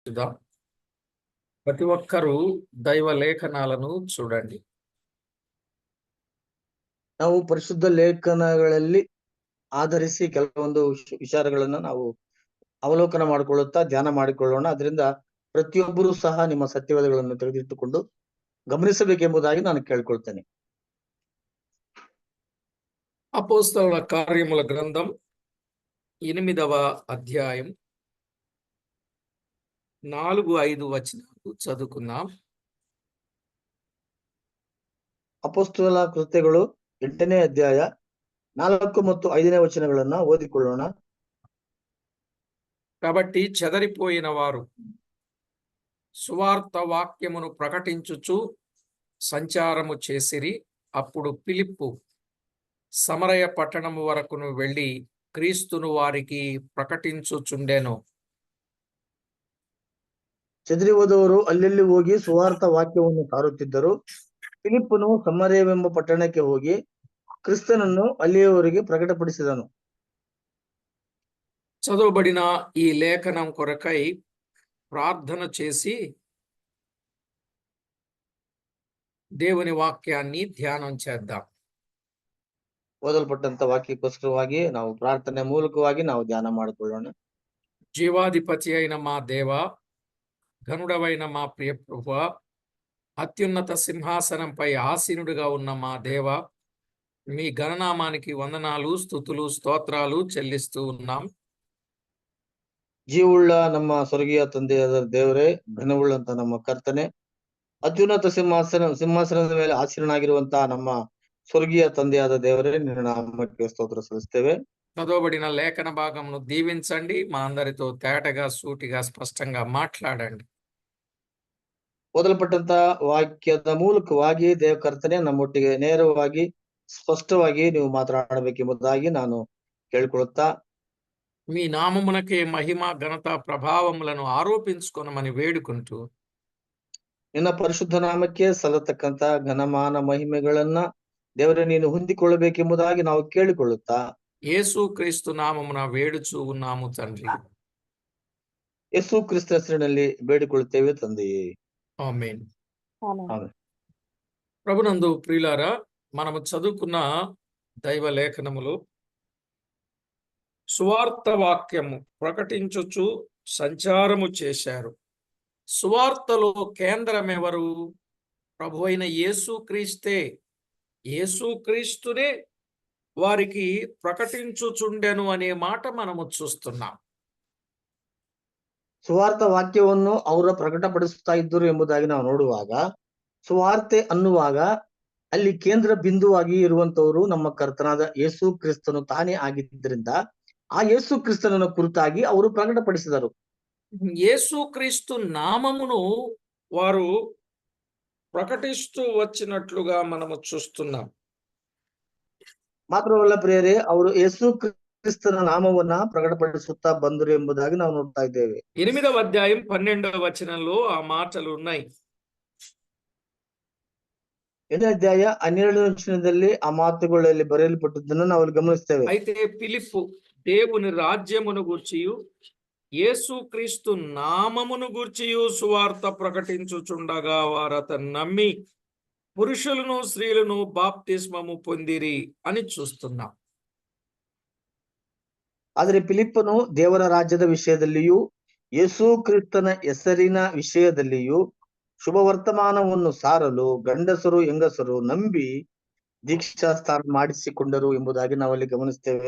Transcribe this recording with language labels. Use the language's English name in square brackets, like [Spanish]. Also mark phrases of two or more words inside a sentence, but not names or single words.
[Telugu] చూద్దాం. ప్రతి ఒక్కరూ దైవ లేఖనాలను చూడండి. [Kannada] ನಾವು ಪರಿಶುದ್ಧ ಲೇಖನಗಳಲ್ಲಿ ಆಧರಿಸಿ ಕೆಲವೊಂದು ವಿಚಾರಗಳನ್ನ ನಾವು ಅವಲೋಕನ ಮಾಡಿಕೊಳ್ಳುತ್ತಾ ಧ್ಯಾನ ಮಾಡಿಕೊಳ್ಳೋಣ. ಅದರಿಂದ ಪ್ರತಿಯೊಬ್ಬರೂ ಸಹ ನಿಮ್ಮ ಸತ್ಯವೇದಗಳನ್ನು ತೆಗೆದಿಟ್ಟುಕೊಂಡು ಗಮನಿಸಬೇಕೆಂಬುದಾಗಿ ನಾನು ಕೇಳ್ಕೊಳ್ತೇನೆ. [Telugu] అపోస్తలుల కార్యముల గ్రంథం 8వ అధ్యాయం 4-5 వచనాలు చదువుకుందాం. [Kannada] ಅಪೊಸ್ತಲ ಕೃತ್ಯಗಳು 8ನೇ ಅಧ್ಯಾಯ 4 ಮತ್ತು 5ನೇ ವಚನಗಳನ್ನ ಓದಿಕೊಳ್ಳೋಣ. [Telugu] కాబట్టి చెదరిపోయిన వారు సువార్త వాక్యమును ప్రకటించుచు సంచారము చేసిరి. అప్పుడు ఫిలిప్పు సమరయ పట్టణము వరకును వెళ్ళి క్రీస్తును వారికి ప్రకటించుచుండెను. [Kannada] ಚದರಿ ಹೋದವರು ಅಲ್ಲೆಲ್ಲಿ ಹೋಗಿ ಸುವಾರ್ಥ ವಾಕ್ಯವನ್ನು ಸಾರುತ್ತಿದ್ದರು. ಫಿಲಿಪ್ಪನು ಸಮರಯವೆಂಬ ಪಟ್ಟಣಕ್ಕೆ ಹೋಗಿ ಕ್ರಿಸ್ತನನ್ನು ಅಲ್ಲಿಯವರೆಗೆ ಪ್ರಕಟಪಡಿಸಿದನು. [Telugu] చదువుబడిన ఈ లేఖనం కొరకై ప్రార్థన చేసి దేవుని వాక్యాన్ని ధ్యానం చేద్దాం. [Kannada] ಓದಲ್ಪಟ್ಟಂತ ವಾಕ್ಯಕ್ಕೋಸ್ಕರವಾಗಿ ನಾವು ಪ್ರಾರ್ಥನೆ ಮೂಲಕವಾಗಿ ನಾವು ಧ್ಯಾನ ಮಾಡಿಕೊಳ್ಳೋಣ. [Telugu] జీవాధిపతి అయిన మా దేవ, ఘనుడవైన మా ప్రియ ప్రభువా, అత్యున్నత సింహాసనంపై ఆసీనుడిగా ఉన్న మా దేవ, మీ గణనామానికి వందనాలు, స్తుతులు, స్తోత్రాలు చెల్లిస్తూ ఉన్నాం. [Kannada] ಜೀವುಳ್ಳ ನಮ್ಮ ಸ್ವರ್ಗೀಯ ತಂದೆಯಾದ ದೇವರೇ, ಘನವುಳ್ಳಂತ ನಮ್ಮ ಕರ್ತನೆ, ಅತ್ಯುನ್ನತ ಸಿಂಹಾಸನದ ಮೇಲೆ ಆಸೀನನಾಗಿರುವಂತಹ ನಮ್ಮ ಸ್ವರ್ಗೀಯ ತಂದೆಯಾದ ದೇವರೇ, ನಿನ್ನ ನಾಮಕ್ಕೆ ಸ್ತೋತ್ರ ಸಲ್ಲಿಸ್ತೇವೆ. [Telugu] చదవబడిన లేఖన భాగమును దీవించండి. మా అందరితో తేటగా, సూటిగా, స్పష్టంగా మాట్లాడండి. [Kannada] ಓದಲ್ಪಟ್ಟಂತ ವಾಕ್ಯದ ಮೂಲಕವಾಗಿ ದೇವಕರ್ತನೆ ನಮ್ಮೊಟ್ಟಿಗೆ ನೇರವಾಗಿ ಸ್ಪಷ್ಟವಾಗಿ ನೀವು ಮಾತನಾಡಬೇಕೆಂಬುದಾಗಿ ನಾನು ಕೇಳಿಕೊಳ್ಳುತ್ತಾ, [Telugu] మీ నామమునకే మహిమ, ఘనత, ప్రభావములను ఆరోపించుకొనమని వేడుకుంటూ [Kannada] ನಿನ್ನ ಪರಿಶುದ್ಧ ನಾಮಕ್ಕೆ ಸಲ್ಲತಕ್ಕಂತ ಘನಮಾನ ಮಹಿಮೆಗಳನ್ನ ದೇವರೇ ನೀನು ಹೊಂದಿಕೊಳ್ಳಬೇಕೆಂಬುದಾಗಿ ನಾವು ಕೇಳಿಕೊಳ್ಳುತ್ತಾ, [Telugu] యేసు క్రీస్తు నామమున వేడుచూ ఉన్నాము తండ్రి. [Kannada] ಯೇಸು ಕ್ರಿಸ್ತ ಹೆಸರಿನಲ್ಲಿ ಬೇಡಿಕೊಳ್ಳುತ್ತೇವೆ ತಂದೆಯೇ, [Telugu] ఆమేన్. [Kannada] ಆಮೆನ್. [Telugu] ప్రభునందు ప్రియులారా, మనము చదువుకున్న దైవ లేఖనములు సువార్త వాక్యము ప్రకటించుచు సంచారము చేశారు. సువార్తలో కేంద్రం ఎవరు? ప్రభు అయిన యేసుక్రీస్తే. యేసుక్రీస్తునే వారికి ప్రకటించుచుండెను అనే మాట మనము చూస్తున్నాం. [Kannada] ಸುವಾರ್ಥ ವಾಕ್ಯವನ್ನು ಅವರ ಪ್ರಕಟಪಡಿಸುತ್ತಾ ಇದ್ದರು ಎಂಬುದಾಗಿ ನಾವು ನೋಡುವಾಗ, ಸುವಾರ್ತೆ ಅನ್ನುವಾಗ ಅಲ್ಲಿ ಕೇಂದ್ರ ಬಿಂದುವಾಗಿ ಇರುವಂತವರು ನಮ್ಮ ಕರ್ತನಾದ ಯೇಸು ಕ್ರಿಸ್ತನು ತಾನೇ ಆಗಿದ್ದರಿಂದ ಆ ಯೇಸು ಕ್ರಿಸ್ತನನ್ನು ಕುರಿತಾಗಿ ಅವರು ಪ್ರಕಟಪಡಿಸಿದರು. [Telugu] యేసుక్రీస్తు నామమును వారు ప్రకటిస్తూ వచ్చినట్లుగా మనము చూస్తున్నాం. [Kannada] ಮಾತ್ರವಲ್ಲ ಪ್ರಿಯರೇ, ಅವರು ಯೇಸು ಕ್ರಿಸ್ತನ ನಾಮವನ್ನ ಪ್ರಕಟಪಡಿಸುತ್ತಾ ಬಂದರು ಎಂಬುದಾಗಿ ನಾವು ನೋಡ್ತಾ ಇದ್ದೇವೆ. [Telugu] 8వ అధ్యాయం 12వ వచనంలో ఆ మాటలు ఉన్నాయి. [Kannada] 8ನೇ ಅಧ್ಯಾಯ 12ನೇ ವಚನದಲ್ಲಿ ಆ ಮಾತುಗಳಲ್ಲಿ ಬರೆಯಲ್ಪಟ್ಟದ್ದನ್ನು ನಾವು ಗಮನಿಸ್ತೇವೆ. [Telugu] అయితే ఫిలిప్పు దేవుని రాజ్యమును గూర్చియు యేసుక్రీస్తు నామమును గూర్చియు సువార్త ప్రకటించుచుండగా వారతను నమ్మి పురుషులను స్త్రీలను బాప్తిస్మము పొందిరి అని చూస్తున్నాం. [Kannada] ಆದರೆ ಫಿಲಿಪ್ಪನು ದೇವರ ರಾಜ್ಯದ ವಿಷಯದಲ್ಲಿಯೂ ಯೇಸು ಕ್ರಿಸ್ತನ ಹೆಸರಿನ ವಿಷಯದಲ್ಲಿಯೂ ಶುಭ ವರ್ತಮಾನವನ್ನು ಸಾರಲು ಗಂಡಸರು ಹೆಂಗಸರು ನಂಬಿ ದೀಕ್ಷಾ ಸ್ಥಾನ ಮಾಡಿಸಿಕೊಂಡರು ಎಂಬುದಾಗಿ ನಾವಲ್ಲಿ ಗಮನಿಸ್ತೇವೆ.